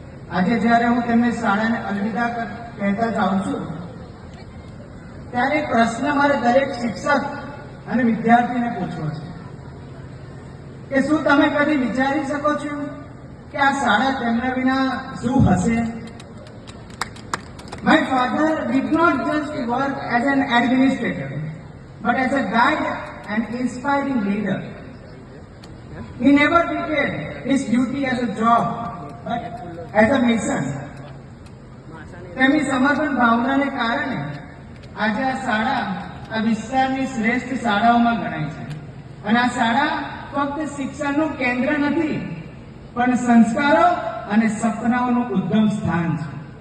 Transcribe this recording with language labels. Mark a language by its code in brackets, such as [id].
[gu] આજે જ્યારે હું તેમને શાળાને અલવિદા કહેતા જાઉં છું, ત્યારે એક પ્રશ્ન મારે દરેક શિક્ષક અને વિદ્યાર્થીને પૂછવો છે કે શું તમે કદી વિચારી શકો છો કે આ શાળા તેમના વિના શું હશે? [en] My father did not just work as an administrator, but as a guide and inspiring leader. He never treated his duty as a job, but as a mission. [gu] તેમની સમર્પણ ભાવનાને કારણે આજે આ શાળા આ વિસ્તારની શ્રેષ્ઠ શાળાઓમાં ગણાય છે. અને આ શાળા ફક્ત શિક્ષણનું કેન્દ્ર નથી, પણ સંસ્કારો અને સપનાઓનું ઉદ્ગમ સ્થાન છે.